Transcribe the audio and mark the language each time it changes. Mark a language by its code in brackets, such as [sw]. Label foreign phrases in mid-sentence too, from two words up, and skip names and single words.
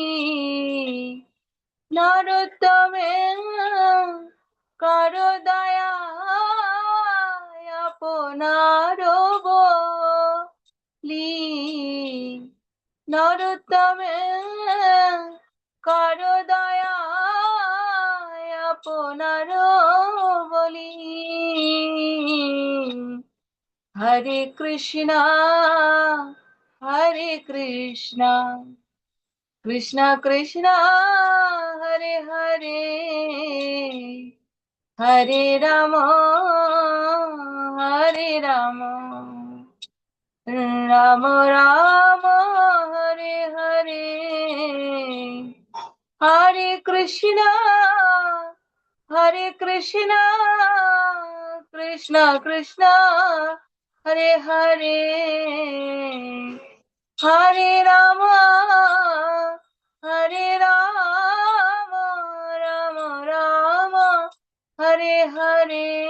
[bn] নরোত্তমে কর দয়া আপনার বলি, নরোত্তমে কর দয়া আপনার বলি। [sa] হরে কৃষ্ণ হরে কৃষ্ণ কৃষ্ণ কৃষ্ণ হরে হরে, হরে রাম হরে রাম, রাম রাম হরে হরে। হরে কৃষ্ণ হরে কৃষ্ণ কৃষ্ণ কৃষ্ণ হরে হরে, হরে রাম হরে রাম, রাম রাম হরে হরে।